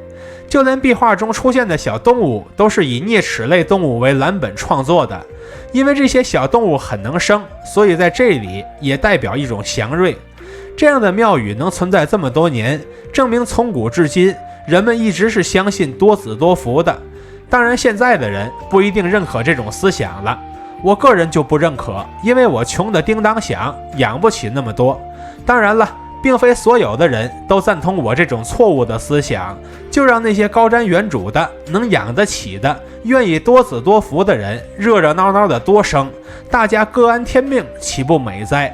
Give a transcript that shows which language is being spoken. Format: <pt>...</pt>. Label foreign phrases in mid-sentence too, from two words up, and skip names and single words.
<zh>就連壁畫中出現的小動物都是以啮齒類動物為藍本創作的，因為這些小動物很能生，所以在這裡也代表一種祥瑞。這樣的廟宇能存在這麼多年，證明從古至今人們一直是相信多子多福的。當然現在的人不一定認可這種思想了，我個人就不認可，因為我窮得叮當響，養不起那麼多。當然了，並非所有的人都贊同我這種錯誤的思想，就讓那些高瞻遠矚的、能養得起的、願意多子多福的人熱熱鬧鬧的多生，大家各安天命，豈不美哉？</zh>